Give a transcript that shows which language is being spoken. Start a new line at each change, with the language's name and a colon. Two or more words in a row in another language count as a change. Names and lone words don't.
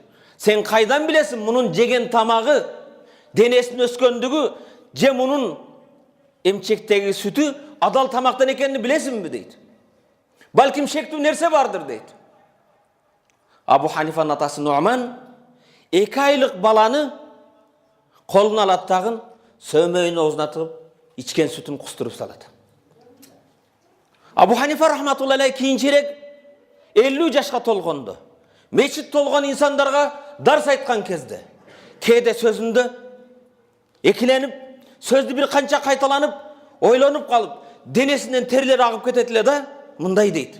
Kyrgyz: Сен кайдан билесиң мунун жеген тамагы, денесинин өскөндүгү, же мунун эмчектеги сүтү адал тамактан экенин билесиңби дейт. Балким шектүү нерсе бардыр дейт. Абу Ханифанын атасы Нуъман 2 айлык баланы колуна алат дагы сөмөйүнүн оозуна тыгып, ичкен сүтүн кустуруп салат. Абу Ханифа
Arabic: رحمه الله عليه
Kyrgyz: кийинчерээк 50 жашка толгондо, мечит толгон инсандарга дарс айткан кезде, кээде сөзүндө экиленип, сөздү бир канча кайталанып, ойлонуп калып, денесинен терлер агып кетет эле да, мындай дейт.